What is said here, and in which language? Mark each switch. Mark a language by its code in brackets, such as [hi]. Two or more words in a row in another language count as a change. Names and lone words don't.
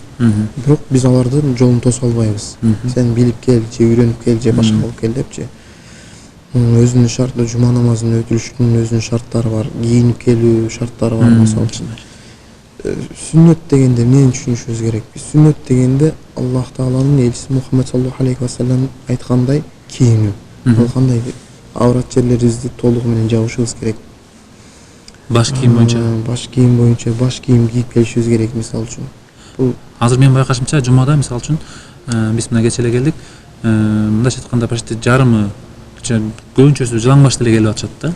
[ky] Бирок биз алардын жолун тосо албайбыз. Сен билип кел, же үйрөнүп кел, же башка кылып кел депчи. Өзүнүн шарты, жума намазын өтүлүшүнүн өзүнүн шарттары бар, кийинип келүү шарттары бар. Мисалы үчүн сүннөт дегенде эмнени түшүнүшүбүз керек? Биз сүннөт дегенде Аллах Тааланын элчиси Мухаммед [ar] صلى الله عليه وسلم [ky] айткандай кийинүү. Ал кандай аврат жерлерибизди толугу менен жабышыбыз керек. Баш кийим боюнча? Баш кийим кийип келишибиз керек, мисалы үчүн. Бул азыр менин байкашымча жумада мисалы үчүн биз мына кече эле келдик. Мындайча айтканда почти жарымы көбүнчөсү жылаң баш деле келип атышат да.